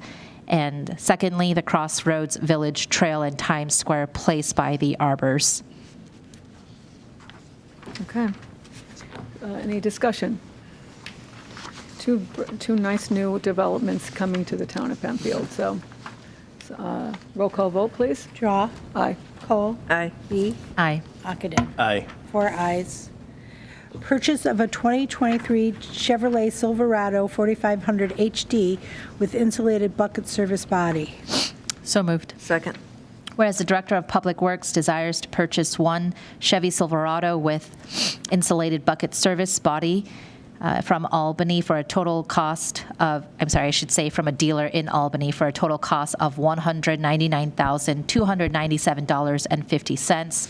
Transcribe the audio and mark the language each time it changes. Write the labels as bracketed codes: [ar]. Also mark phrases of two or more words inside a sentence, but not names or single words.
[en] And secondly, the Crossroads Village Trail and Times Square Place by the Arbors. Okay. Any discussion? Two nice new developments coming to the town of Penfield. So roll call vote, please. Drawe. Aye. Kohl. Aye. Lee. Aye. Ockenden. Aye. 4 ayes. Purchase of a 2023 Chevrolet Silverado 4500 HD with insulated bucket service body. So moved. Second. Whereas the Director of Public Works desires to purchase one Chevy Silverado with insulated bucket service body from Albany for a total cost of, from a dealer in Albany for a total cost of $199,297.50.